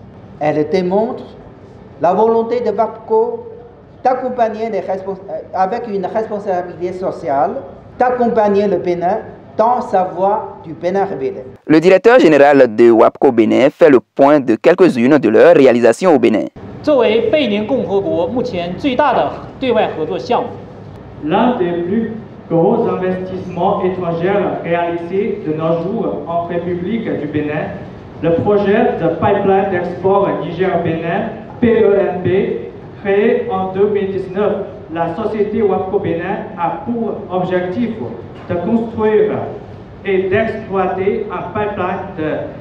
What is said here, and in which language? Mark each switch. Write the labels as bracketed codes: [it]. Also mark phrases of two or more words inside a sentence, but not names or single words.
[fr] Elle démontre la volonté de WAPCO d'accompagner avec une responsabilité sociale, d'accompagner le Bénin dans sa voie du Bénin révélé. Le directeur général de WAPCO Bénin fait le point de quelques-unes de leurs réalisations au Bénin. [zh] 作为贝宁共和国目前最大的对外合作项目。 [fr] L'un des plus gros investissements étrangers réalisés de nos jours en République du Bénin, le projet de pipeline d'export Niger-Bénin, PENB, créé en 2019, la société WAPCO Bénin a pour objectif de construire et d'exploiter un pipeline de